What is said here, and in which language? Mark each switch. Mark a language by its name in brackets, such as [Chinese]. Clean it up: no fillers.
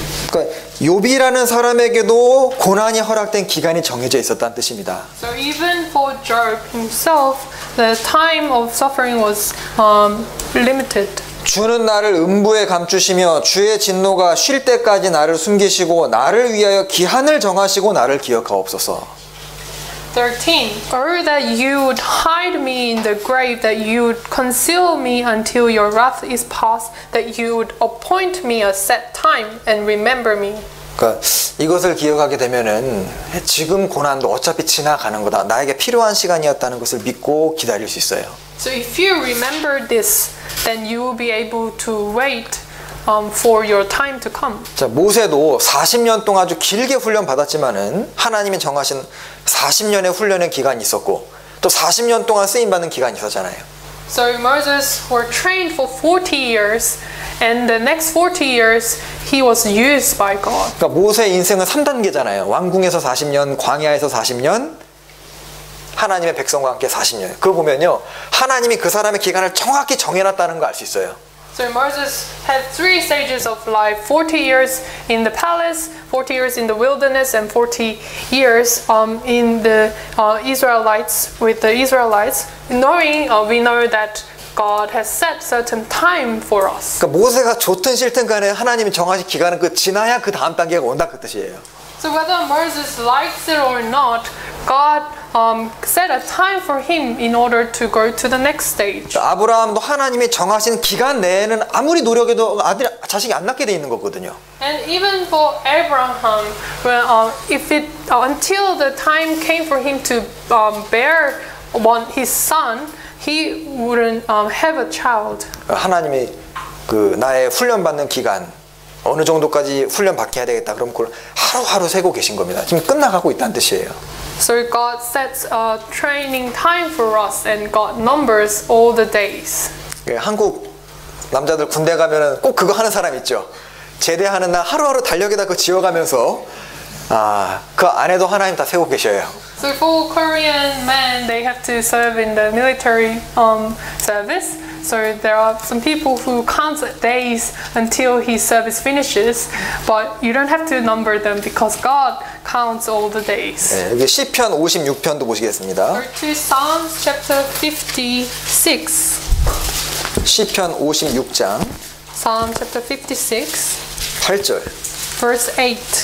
[Korean] 그러니까 욥이라는 사람에게도 고난이 허락된 기간이 정해져 있었다는 뜻입니다. [English] So even for Job himself, the time of suffering was limited. [Korean] 주는 나를 음부에 감추시며 주의 진노가 쉴 때까지 나를 숨기시고 나를 위하여 기한을 정하시고 나를 기억하옵소서. 13. [English] Oh, that you would hide me in the grave, that you would conceal me until your wrath is past, that you would appoint me a set time and remember me. [Korean] 그러니까 이것을 기억하게 되면은 지금 고난도 어차피 지나가는 거다. 나에게 필요한 시간이었다는 것을 믿고 기다릴 수 있어요. [English] So if you remember this, then you will be able to wait for your time to come. [Korean] 자, 모세도 40년 동안 아주 길게 훈련 받았지만은 하나님이 정하신 40년의 훈련의 기간이 있었고 또 40년 동안 쓰임 받는 기간이 있었잖아요. [English] So Moses were trained for 40 years, and the next 40 years he was used by God. [Korean] 그러니까 모세 인생은 3단계잖아요. 왕궁에서 40년, 광야에서 40년, 하나님의 백성과 함께 40년. 그거 보면요, 하나님이 그 사람의 기간을 정확히 정해놨다는 거 알 수 있어요. [English] So Moses had 3 stages of life: 40 years in the palace, 40 years in the wilderness, and 40 years in the Israelites with the Israelites. Knowing, we know that God has set certain time for us. [Korean] 그러니까 모세가 좋든 싫든 간에 하나님이 정하신 기간은 그 지나야 그 다음 단계가 온다 그 뜻이에요. [English] So whether Moses likes it or not, God set a time for him in order to go to the next stage. [Korean] 아브라함도 하나님이 정하신 기간 내에는 아무리 노력해도 자식이 안 낳게 돼 있는 거거든요. [English] And even for Abraham, if it until the time came for him to bear his son, he wouldn't have a child. [Korean] 하나님이 그 나의 훈련 받는 기간 어느 정도까지 훈련 받게 해야 되겠다. 그럼 그걸 하루하루 세고 계신 겁니다. 지금 끝나가고 있다는 뜻이에요. [English] So God sets a training time for us, and God numbers all the days. [Korean] 한국 남자들 군대 가면은 꼭 그거 하는 사람 있죠. 제대하는 날 하루하루 달력에다 그거 지워가면서 그 안에도 하나님 다 세고 계셔요. [English] So for Korean men, they have to serve in the military service. So there are some people who count days until his service finishes, but you don't have to number them because God counts all the days. [Korean] 네, 여기 시편 56편도 보시겠습니다. [English] Or to Psalms chapter 56. [Korean] 시편 56장 [English] Psalm chapter 56, [Korean] 8절. [English] verse 8.